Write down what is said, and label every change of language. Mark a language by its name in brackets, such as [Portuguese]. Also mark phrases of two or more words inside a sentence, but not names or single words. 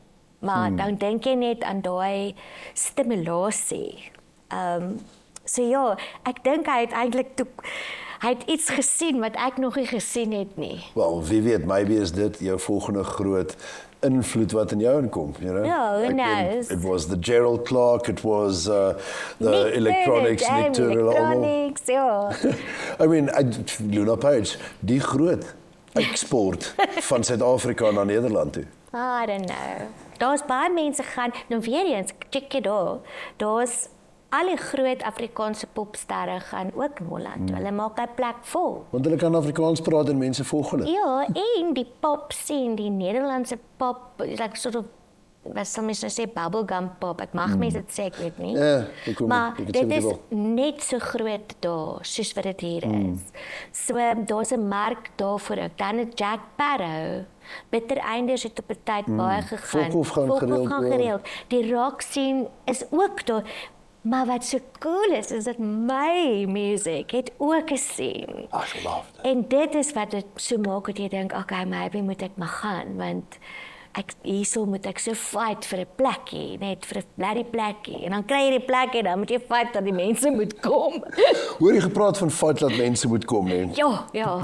[Afrikaans] Maar dan dink jy net aan daai stimulasie. So ja, ek dink hy het eintlik hy het iets gesien wat ek nog nie gesien het nie. Wel, wie weet, maybe is dit jou volgende groot invloed wat in jou inkom, [English] you know? Ja, who knows? It was the Gerald Clark, it was the electronics, Nick Turner, electronics, ja. I mean, Luna Page, [Afrikaans] die groot export van Suid-Afrika na Nederland toe. [English] I don't know. [Afrikaans] Daar's baie mense gaan, nou weer eens, check jy daar's al die groot Afrikaanse popsterre gaan ook in Holland toe. Hulle maak 'n plek vol. Want hulle kan Afrikaans praat en mense volg hulle. Ja, en die [English] pop scene, [Afrikaans] die Nederlandse pop, [English] like sort of, [Afrikaans] wat sal mens nou sê, [English] bubblegum pop. [Afrikaans] Ek mag mense dit sê, ek weet nie. Ja, maar dit is net so groot daar, soos wat dit hier is. So, daar's 'n mark daarvoor ook. Dan het Jack Sparrow, Bitter Einders het op 'n tyd baie gegaan. Volkhof gaan gereeld. Die [English] rock scene [Afrikaans] is ook daar. Maar wat so cool is dat my music het ook 'n scene. [English] I love it. [Afrikaans] En dit is wat dit so maak dat jy dink, okay, maybe moet ek maar gaan, want hierso moet ek so fight vir 'n plekkie, net vir 'n bloody plekkie. En dan kry jy die plekkie, dan moet jy fight dat die mense moet kom. Hoor jy gepraat van fight dat mense moet kom, hè? Ja.